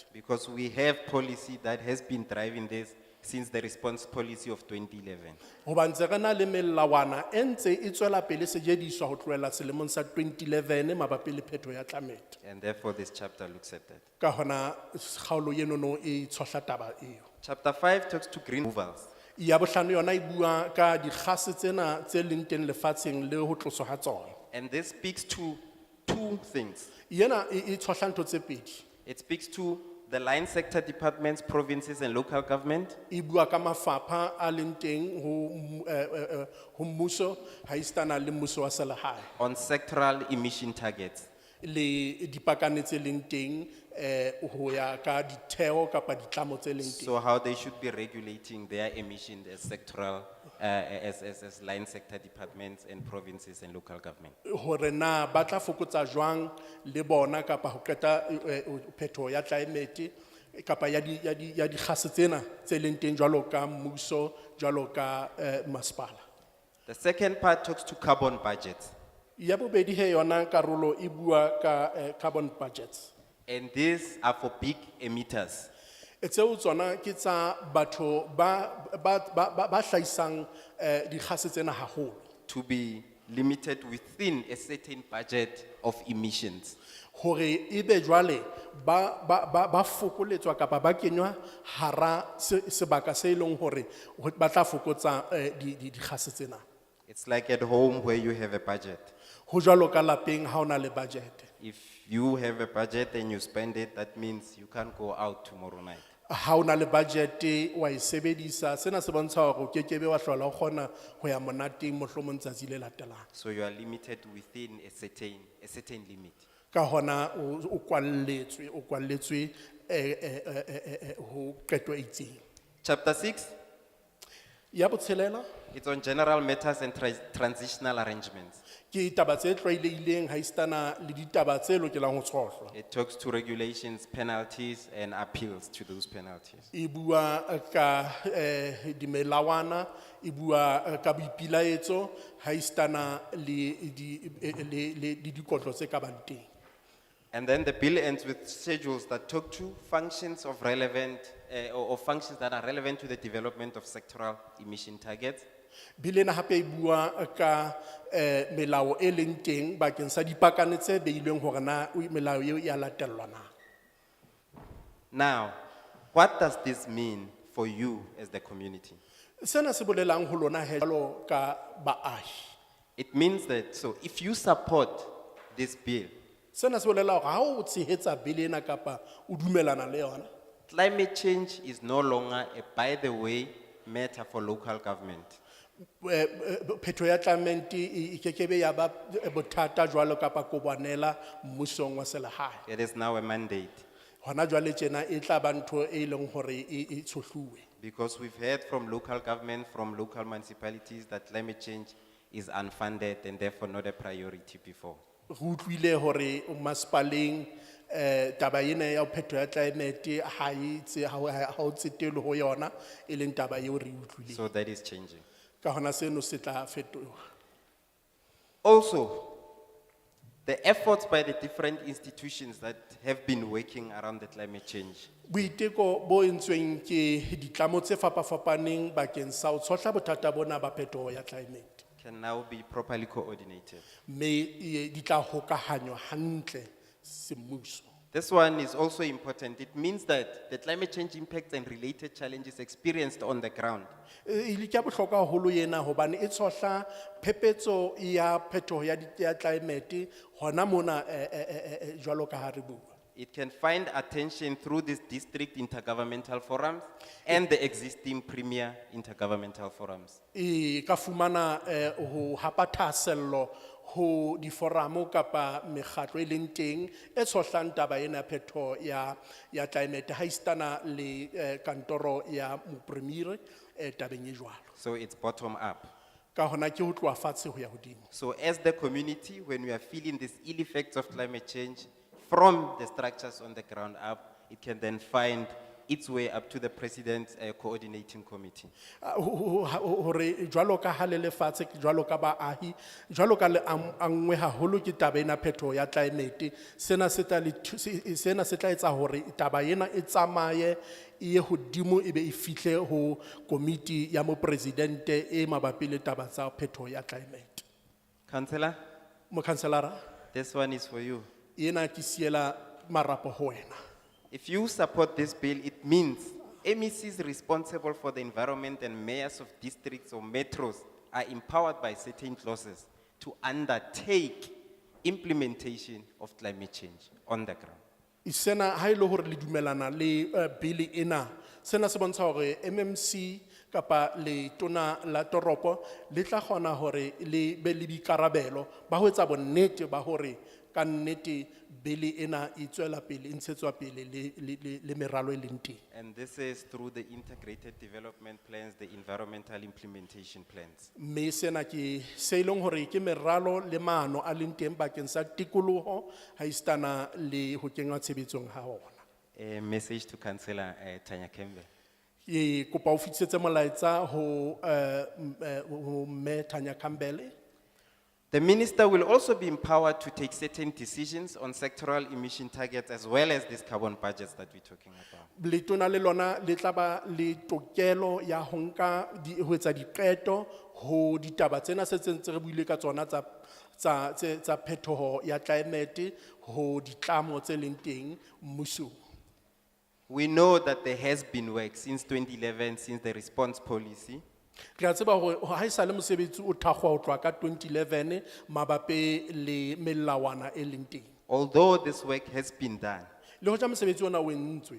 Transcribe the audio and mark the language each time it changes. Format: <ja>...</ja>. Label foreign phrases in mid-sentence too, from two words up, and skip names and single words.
<en>Because we have policy that has been driving this since the response policy of 2011.</en> <st>Hoba ntse re na le melawana e ntse e tswela pele sejediswa ho tlohela selemong sa 2011 mabapi le phetoho ya climate.</st> <en>And therefore this chapter looks at that.</en> <st>Ka hona kgaolo enono e tshwahla taba eo.</st> <en>Chapter 5 talks to green movals.</en> <st>Ya bohlano yona e bua ka dikgase tsena tse leng teng lefatsheng le ho tloswa ha tsona.</st> <en>And this speaks to 2 things.</en> <st>Yena e tshwahla ntho tse pedi.</st> <en>It speaks to the line sector departments, provinces and local government.</en> <st>E bua ka mafapha a leng teng ho mmuso haistana le mmuso wa selehae.</st> <en>On sectoral emission targets.</en> <st>le dipakane tse leng teng ho ya ka ditheo kapa ditlamo tse leng teng.</st> <en>So how they should be regulating their emissions as sectoral, as line sector departments and provinces and local government.</en> <st>Hore na ba tla fokotsa jwang le bona kapa ho qeta phetoho ya climate kapa ya di gase tsena tse leng teng jwalo ka mmuso jwalo ka masepala.</st> <en>The second part talks to carbon budgets.</en> <st>Ya bobedi he yona karolo e bua ka</st> <en>carbon budgets. And these are for big emitters.</en> <st>Tseo tsona ke tsa batho ba hlahisang di gase tsena haholo.</st> <en>To be limited within a certain budget of emissions.</en> <st>Hore ebe jwale ba fokoletswa kapa ba kenywa hara sebaka se leng hore ba tla fokotsa di gase tsena.</st> <en>It's like at home where you have a budget.</en> <st>Ho jwalo ka lapeng ha ona le budget.</st> <en>If you have a budget and you spend it, that means you can't go out tomorrow night.</en> <st>Ha ona le budget wa e sebedisa sena se bontsha hore o kekebe wa hlola o kgona ho ya monateng mohlomong tsatsi le latelang.</st> <en>So you are limited within a certain limit.</en> <st>Ka hona o kwalletswe ho qeto e itseng.</st> <en>Chapter 6,</en> <st>Ya botshelela</st> <en>it's on general matters and transitional arrangements.</en> <st>ke taba tse tlwaelehileng ha istana le ditaba tse lokelang ho tshohlwa.</st> <en>It talks to regulations, penalties, and appeals to those penalties.</en> <st>E bua ka dimelawana, e bua ka boipilaetso ha istana le dikotlo tse ka bang teng.</st> <en>And then the bill ends with schedules that talk to functions of relevant, or functions that are relevant to the development of sectoral emission targets.</en> <st>Bilena hape e bua ka melao e leng teng bakeng sa dipakane tse beilweng hore na melao eo ya latellwa na.</st> <en>Now, what does this mean for you as the community?</en> <st>Sena se bolelang ho lona he jwalo ka baahi.</st> <en>It means that, so if you support this bill,</en> <st>Sena se bolela hore ha o tshehetsa bile ena kapa o dumelana le yona.</st> <en>climate change is no longer a by the way matter for local government.</en> <st>Phetho ya climate e kekebe ya ba bothata jwalo kapa kobwanela mmusong wa selehae.</st> <en>It is now a mandate,</en> <st>Hona jwale tjena e tla ba ntho e leng hore e tshotluwe.</st> <en>because we've heard from local government, from local municipalities, that climate change is unfunded and therefore not a priority before.</en> <st>Re utlwile hore masepaleng taba ena ya phetho ya climate ha o tsetelo ho yona e leng taba eo re utlwile.</st> <en>So that is changing.</en> <st>Ka hona seno se tla fetoha.</st> <en>Also, the efforts by the different institutions that have been working around the climate change,</en> <st>Boiteko bo entsweng ke ditlamo tse fapafapaneng bakeng sa ho tshotla bothata bona ba phetho ya climate.</st> <en>can now be properly coordinated.</en> <st>Me di tla hokahanywa hantle semmuso.</st> <en>This one is also important. It means that the climate change impacts and related challenges experienced on the ground</en> <st>Ile ke bohlokwa haholo yena hobane e tshotla phepetso ya phetho ya climate hona mona jwalo ka ha re bua.</st> <en>it can find attention through these district intergovernmental forums and the existing premier intergovernmental forums.</en> <st>E ka fumana ho hapa thasello ho di foramo kapa mekgatlo e leng teng e tshotlang taba ena phetho ya climate ha istana le kantoro ya mopremiere tabeng e jwalo.</st> <en>So it's bottom up.</en> <st>Ka hona ke ho tloha fatshe ho ya hodimo.</st> <en>So as the community, when we are feeling these ill effects of climate change from the structures on the ground up, it can then find its way up to the president's coordinating committee.</en> <st>Hore jwalo ka ha le lefatshe jwalo ka baahi jwalo ka le angwe haholo ke taba ena phetho ya climate sena se tla etsa hore taba ena e tsamaye e hodimo e be e fihle ho komiti ya mo presidente e mabapi le taba tsa phetho ya climate.</st> <en>Councillor,</en> <st>Mo councilor</st> <en>this one is for you.</en> <st>ena ke siela marapo ho wena.</st> <en>If you support this bill, it means MECs responsible for the environment and mayors of districts or metros are empowered by certain clauses to undertake implementation of climate change on the ground.</en> <st>Sena ha ile hore le dumelana le bill ena sena se bontsha hore MMC kapa le tona la toropo le tla kgona hore le be le bikarabelo ba ho etsa bonnete ba hore ka nnete bili ena e tswela pele, e ntshetswa pele le meralo e leng teng.</st> <en>And this is through the integrated development plans, the environmental implementation plans.</en> <st>Mme sena ke se leng hore ke meralo le maano a leng teng bakeng sa tikoloho haistana le ho kenngwa tshebetsong ha ona.</st> <en>A message to Councillor Tanya Campbell.</en> <st>Ke kopa o fetisetse molaetsa ho Mme Tanya Campbell.</st> <en>The minister will also be empowered to take certain decisions on sectoral emission targets as well as these carbon budgets that we're talking about.</en> <st>Letona le lona le tla ba le tokelo ya ho nka ho etsa diqeto ho ditaba tsena se ntse re buile ka tsona tsa phetoho ya climate ho ditlamo tse leng teng mmusong.</st> <en>We know that there has been work since 2011, since the response policy.</en> <st>Re a tseba hore ha esale mosebetsi o thakgwa ho tloha ka 2011 mabapi le melawana e leng teng.</st> <en>Although this work has been done,</en> <st>Le hoja mosebetsi ona o entswe,</st>